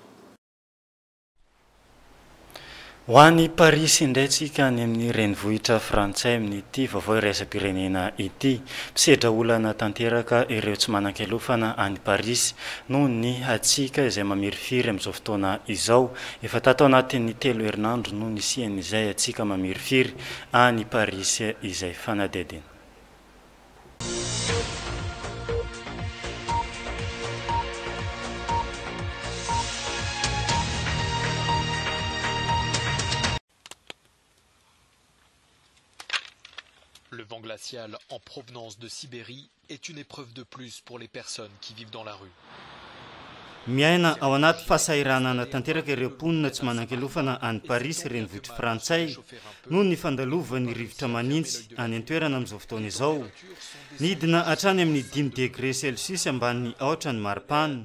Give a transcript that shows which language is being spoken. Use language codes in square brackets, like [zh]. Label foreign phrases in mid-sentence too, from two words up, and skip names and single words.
[mg] ho an'ny Paris indray tsika any amin'ny renivohitra frantsay amin'ity vaovao iraisam-pirenena ity mpisedra olana tanteraka ireo tsy manan-kelofana any Paris noho ny atsika izay mamirifiry amin'izao fotoana izao efa tatao anatin'ny 3 herinandro noho ny sian'izay atsika mamirifiry any Paris izay fanadedena. [fr] Le vent glacial en provenance de Sibérie est une épreuve de plus pour les personnes qui vivent dans la rue. [mg] Miaina ao anaty fahasahiranana tanteraka ireo mponina tsy manan-kelofana any Paris renivohitra frantsay noho ny fandalovany rivotra manintsy any an-toerana amin'izao fotoana izao. Nidina hatrany amin'ny 5 [fr] degré Celsius [mg] ambany aotra ny maripana.